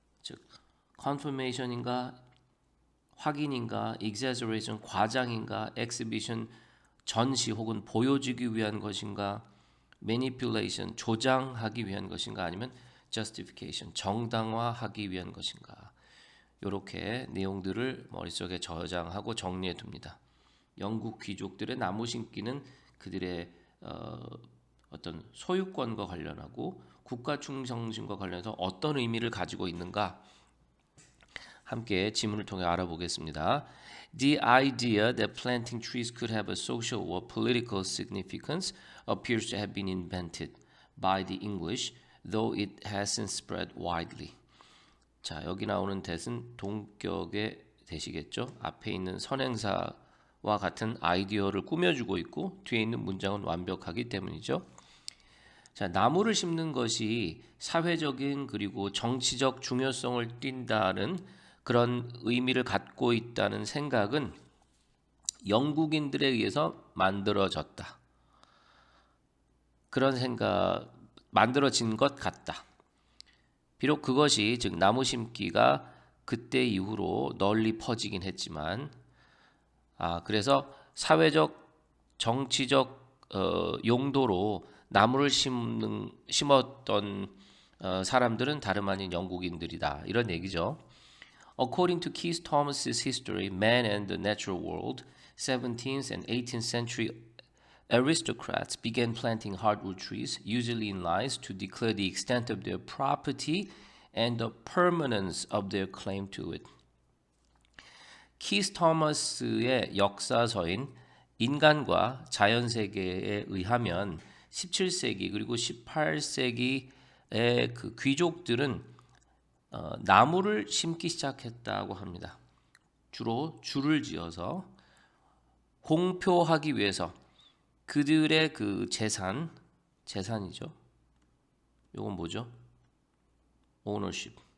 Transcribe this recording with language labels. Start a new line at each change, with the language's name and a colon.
Korean: 즉 confirmation인가 확인인가 exaggeration 과장인가 exhibition 전시 혹은 보여주기 위한 것인가 manipulation 조장하기 위한 것인가 아니면 justification 정당화하기 위한 것인가 이렇게 내용들을 머릿속에 저장하고 정리해 둡니다. 영국 귀족들의 나무 심기는 그들의 어떤 소유권과 관련하고 국가 충성심과 관련해서 어떤 의미를 가지고 있는가 함께 지문을 통해 알아보겠습니다.
English: The idea that planting trees could have a social or political significance appears to have been invented by the English, though it has since spread widely.
Korean: 자, 여기 나오는 that은 동격의 that이겠죠. 앞에 있는 선행사와 같은 아이디어를 꾸며주고 있고 뒤에 있는 문장은 완벽하기 때문이죠. 자, 나무를 심는 것이 사회적인 그리고 정치적 중요성을 띈다는 그런 의미를 갖고 있다는 생각은 영국인들에 의해서 만들어졌다. 그런 생각 만들어진 것 같다. 비록 그것이 즉 나무 심기가 그때 이후로 널리 퍼지긴 했지만 그래서 사회적 정치적 용도로 나무를 심었던 사람들은 다름 아닌 영국인들이다. 이런 얘기죠.
English: According to Keith Thomas's history, Man and the Natural World, 17th and 18th century aristocrats began planting hardwood trees, usually in lines, to declare the extent of their property and the permanence of their claim to it.
Korean: 키스 토머스의 역사서인 인간과 자연 세계에 의하면 17세기 그리고 18세기의 그 귀족들은 나무를 심기 시작했다고 합니다. 주로 줄을 지어서 공표하기 위해서 그들의 그 재산이죠. 이건 뭐죠? 오너십.